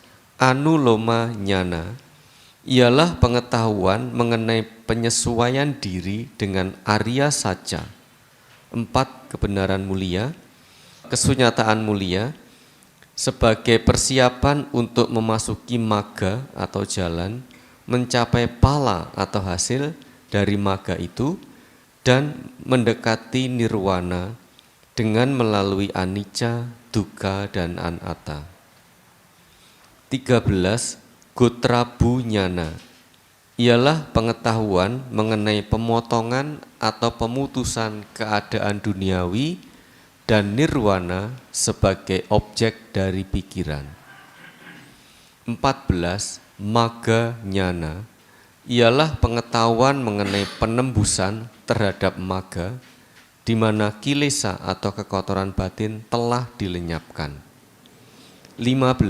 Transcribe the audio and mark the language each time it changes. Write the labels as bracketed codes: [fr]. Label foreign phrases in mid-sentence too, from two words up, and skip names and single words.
[pi] Anuloma nyana, [id] ialah pengetahuan mengenai penyesuaian diri dengan [pi] Arya Saja, [id] 4 kebenaran mulia, kesunyataan mulia, sebagai persiapan untuk memasuki magga atau jalan, mencapai pala atau hasil dari magga itu, dan mendekati nirwana dengan melalui anicca, dukkha, dan anatta. 13. [pi] Gotrabu nyana, [id] ialah pengetahuan mengenai pemotongan atau pemutusan keadaan duniawi dan nirwana sebagai objek dari pikiran. 14. [pi] Magga nyana, [id] ialah pengetahuan mengenai penembusan terhadap magga, di mana kilesa atau kekotoran batin telah dilenyapkan.